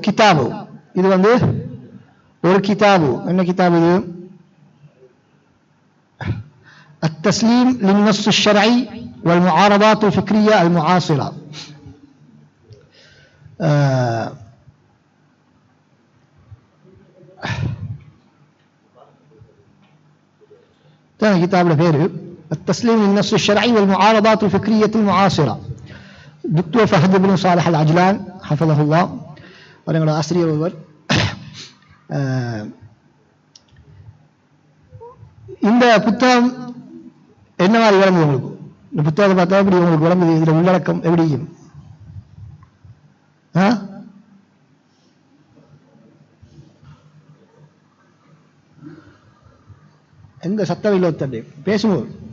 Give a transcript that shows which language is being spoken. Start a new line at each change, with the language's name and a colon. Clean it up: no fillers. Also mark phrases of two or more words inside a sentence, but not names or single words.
Tamil: கிதாபு, இது வந்து ஒரு கிதாபு. என்ன கிதாபு இது?
Arabic: التسليم للنص الشرعي والمعارضات الفكرية المعاصرة.
Tamil: கிதாபுல பேரு
Arabic: التسليم للنص الشرعي والمعارضات الفكرية المعاصرة. دكتور فهد بن صالح العجلان حفظه الله
Tamil: அவங்களோட ஆசிரியர் ஒருவர். இந்த புத்தகம் என்ன மாதிரி விளங்குது உங்களுக்கு? இந்த புத்தகத்தை பார்த்தா எப்படி உங்களுக்கு விளங்குது? இதுல உள்ளடக்கம் எப்படி? எங்க சத்தம் இல்லை ஒத்தண்டே பேசுவோம்.